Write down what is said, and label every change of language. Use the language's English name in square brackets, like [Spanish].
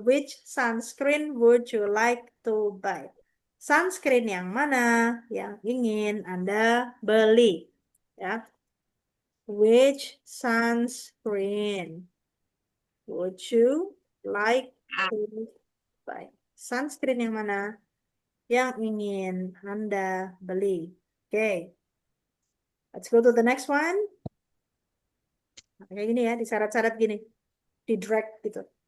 [English] Which sunscreen would you like to buy? [Indonesian] Sunscreen yang mana yang ingin Anda beli? Ya. [English] Which sunscreen would you like to buy? [Indonesian] Sunscreen yang mana yang ingin Anda beli? [English] Oke, let's go to the next one. [Indonesian] Nah, kayak gini ya, diseret-seret gini, di drag gitu.